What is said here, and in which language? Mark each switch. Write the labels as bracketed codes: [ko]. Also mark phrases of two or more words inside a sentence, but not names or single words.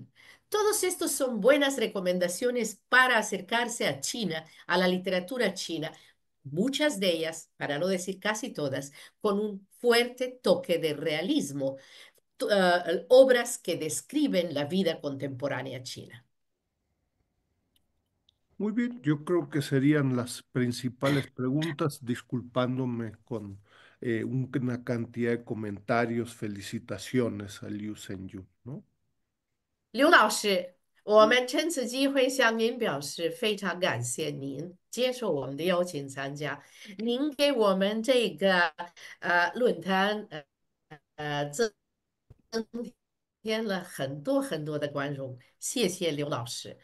[es] Todos estos son buenas recomendaciones para acercarse a China, a la literatura china, muchas de ellas, para no decir casi todas, con un fuerte toque de realismo, obras que describen la vida contemporánea china. Muy bien, yo creo que serían las principales preguntas, disculpándome con una cantidad de comentarios, felicitaciones a Liu Zhenyu, ¿no? [zh] 刘老师，我们趁此机会向您表示非常感谢您接受我们的邀请参加，您给我们这个论坛增添了很多很多的光荣，谢谢刘老师。